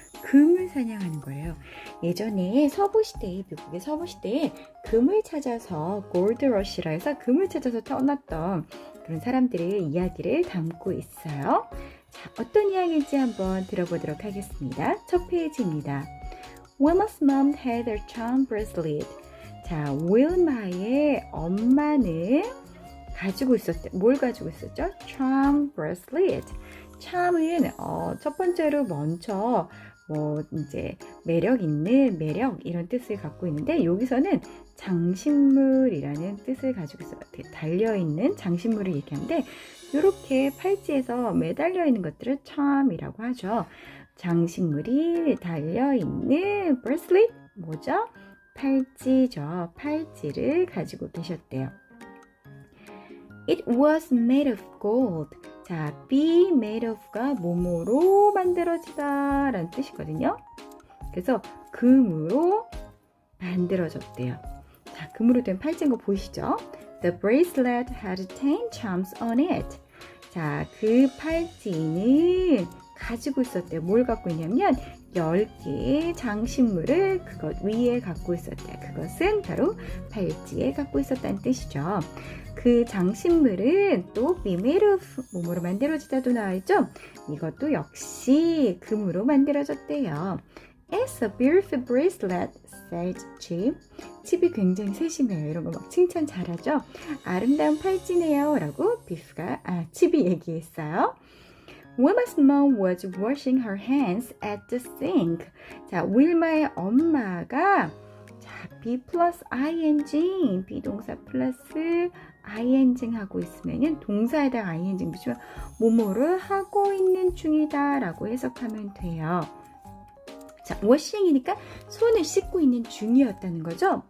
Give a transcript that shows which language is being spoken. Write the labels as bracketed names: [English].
[Korean] 금을 사냥하는 거예요. 예전에 서부시대에, 미국의 서부시대에 금을 찾아서 골드러시라 해서 금을 찾아서 떠났던 그런 사람들의 이야기를 담고 있어요. 자, 어떤 이야기인지 한번 들어보도록 하겠습니다. 첫 페이지입니다. [English] Wilma's mom had a charm bracelet. [Korean] 자, 윌마의 엄마는 가지고 있었대. 뭘 가지고 있었죠? [English] charm bracelet. [Korean] charm은 첫 번째로 먼저 이제 매력 있는 매력 이런 뜻을 갖고 있는데 여기서는 장신물이라는 뜻을 가지고 있어요. 달려있는 장신물을 얘기하는데 이렇게 팔찌에서 매달려 있는 것들을 charm이라고 하죠. 장신물이 달려있는 bracelet 뭐죠? 팔찌죠. 팔찌를 가지고 계셨대요. [English] It was made of gold. [Korean] 자, [English] be made of [Korean] 가 뭐뭐로 만들어지다 라는 뜻이거든요. 그래서 금으로 만들어졌대요. 자, 금으로 된 팔찌인 거 보이시죠? [English] The bracelet had 10 charms on it. [Korean] 자, 그 팔찌는 가지고 있었대요. 뭘 갖고 있냐면 10개의 장신물을 그것 위에 갖고 있었대요. 그것은 바로 팔찌에 갖고 있었다는 뜻이죠. 그 장신물은 또 [English] be made of [Korean] 몸으로 만들어지다도 나와있죠. 이것도 역시 금으로 만들어졌대요. [English] It's a beautiful bracelet, said Chip. [Korean] 칩이 굉장히 세심해요. 이런 거 막 칭찬 잘하죠. 아름다운 팔찌네요 라고 칩이 얘기했어요. [English] Wilma's mom was washing her hands at the sink. [Korean] 자, 윌마의 엄마가 자, be plus ing, 비동사 플러스 ing 하고 있으면은 동사에다가 ing 붙이면 뭐뭐를 하고 있는 중이다 라고 해석하면 돼요. 자, washing이니까 손을 씻고 있는 중이었다는 거죠.